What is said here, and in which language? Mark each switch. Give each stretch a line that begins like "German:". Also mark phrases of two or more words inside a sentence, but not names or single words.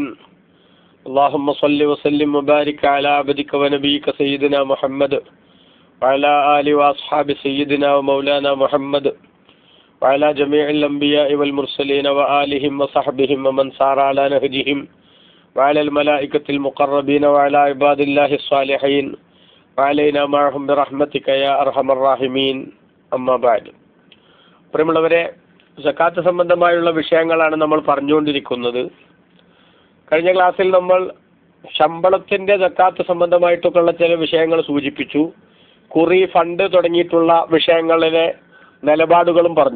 Arabic: اللهم صل وسلم وبارك على عبدك ونبيك سيدنا محمد وعلى آله وأصحاب سيدنا ومولانا محمد وعلى جميع الأنبياء والمرسلين وآلهم وصحبهم ومن سار على نهجهم وعلى الملائكة المقربين وعلى عباد الله الصالحين وعلينا معهم برحمتك يا أرحم الراحمين. أما بعد.
Malayalam: പ്രിയമുള്ളവരെ, സക്കാത്ത് സംബന്ധമായുള്ള വിഷയങ്ങളാണ് നമ്മൾ പറഞ്ഞുകൊണ്ടിരിക്കുന്നത്. കഴിഞ്ഞ ക്ലാസ്സിൽ നമ്മൾ ശമ്പളത്തിന്റെ സക്കാത്ത് സംബന്ധമായിട്ടൊക്കെയുള്ള ചില വിഷയങ്ങൾ സൂചിപ്പിച്ചു. കുറി, ഫണ്ട് തുടങ്ങിയിട്ടുള്ള വിഷയങ്ങളിലെ നിലപാടുകളും പറഞ്ഞു.